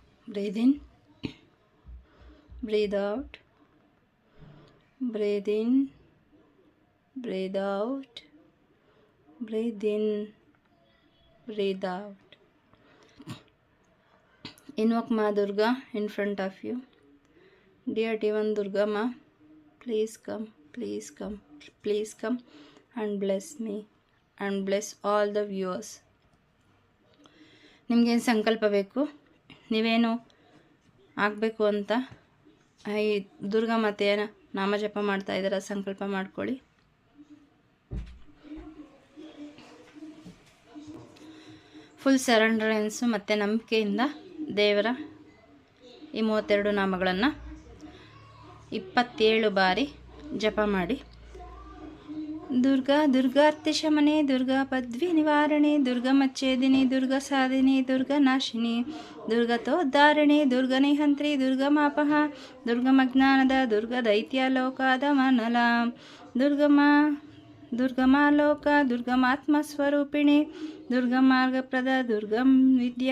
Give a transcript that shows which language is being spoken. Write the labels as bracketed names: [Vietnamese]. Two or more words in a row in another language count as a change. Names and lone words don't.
[English] Breathe in, breathe out, breathe in, breathe out, breathe in, breathe out. Invoke Ma Durga in front of you. Dear Divine Durga Ma, please come, please come, please come and bless me and bless all the viewers. [Kannada] ನಿಮಗೇನು ಸಂಕಲ್ಪ ಬೇಕು, ನೀವೇನು ಆಗಬೇಕು ಅಂತ ಈ ದುರ್ಗಾ ಮಾತೆಯ ನಾಮಜಪ ಮಾಡ್ತಾ ಇದ್ದೀರ, ಸಂಕಲ್ಪ ಮಾಡ್ಕೊಳ್ಳಿ. [English] full surrender [Kannada] ಮತ್ತು ನಂಬಿಕೆಯಿಂದ ದೇವರ ಈ 32 ನಾಮಗಳನ್ನು 27 ಬಾರಿ ಜಪ ಮಾಡಿ. [Sanskrit] ದುರ್ಗಾ ದುರ್ಗಾರ್ತಿ ಶಮನೆ, ದುರ್ಗಾ ಪದ್ವಿ ನಿವಾರಣೆ, ದುರ್ಗಾ ಮಚ್ಚೇದಿನಿ, ದುರ್ಗಾ ಸಾಧಿನಿ, ದುರ್ಗಾ ನಾಶಿನಿ, ದುರ್ಗತೋದ್ಧಾರಿಣಿ, ದುರ್ಗಾ ನಿಹಂತ್ರಿ, ದುರ್ಗಾ ಮಾಪಹ, ದುರ್ಗಮಜ್ಞಾನದ, ದುರ್ಗಾ ದೈತ್ಯಲೋಕದ ಮನಲ, ದುರ್ಗಮಾಲೋಕ, ದುರ್ಗಮಾತ್ಮಸ್ವರೂಪಿಣಿ, ದುರ್ಗಮಾರ್ಗಪ್ರದ, ದುರ್ಗಂ ವಿದ್ಯಾ,